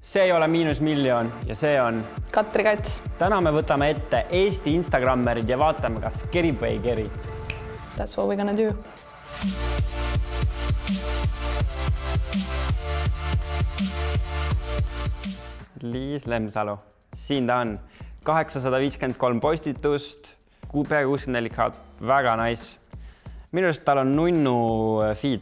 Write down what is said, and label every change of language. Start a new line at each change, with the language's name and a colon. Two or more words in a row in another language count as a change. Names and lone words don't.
Estonian: see ei ole -1 000 000 ja see on Katri Kats. Täna me võtame ette Eesti Instagrammerid ja vaatame, kas kerib või ei keri.
English: That's what we're gonna do.
Estonian: Liis Lemsalu. Siin ta on. 853 postitust, peaaegu 64 kaart. Väga nice. Minu arust tal on nunnu feed.